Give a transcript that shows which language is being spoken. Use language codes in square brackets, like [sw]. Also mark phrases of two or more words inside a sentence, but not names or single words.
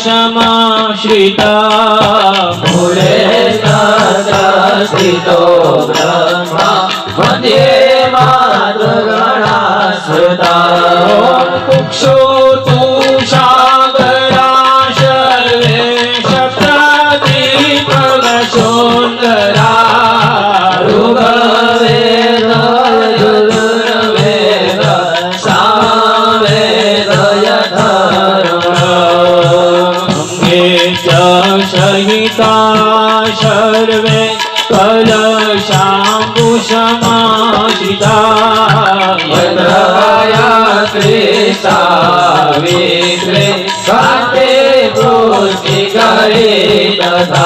[sa] સમાશ્રિતા મૂળે સ્થિતો બ્રહ્મા મધ્યે માતૃગણા સ્મૃતા કુક્ષો તુષાગરા સર્વે સપ્તદીપ સુંદરા ઋગ્વેદ યજુર્વેદ સામવેદ યથર્વણ અંગે ચ सहिता सर्वे कलशाम्बुसमाश्रिता गायत्री सावित्री काते पुष्टिकरे तथा